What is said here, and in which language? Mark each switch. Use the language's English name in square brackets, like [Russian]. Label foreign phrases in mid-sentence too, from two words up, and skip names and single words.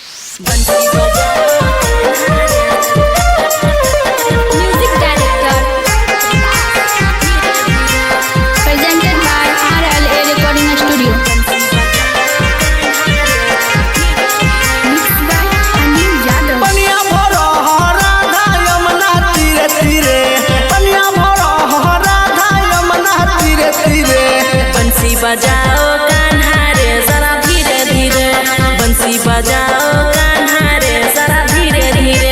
[English] Music director presented by RLA Recording Studio. Mixed by Anil Yadav. [Hindi] पनिया भरो राधा यमुना तीरे तीरे, पनिया भरो राधा यमुना तीरे तीरे। बंसी बजाओ कान्हा रे जरा धीरे धीरे, बंसी बजाओ कान्हा रे जरा धीरे धीरे।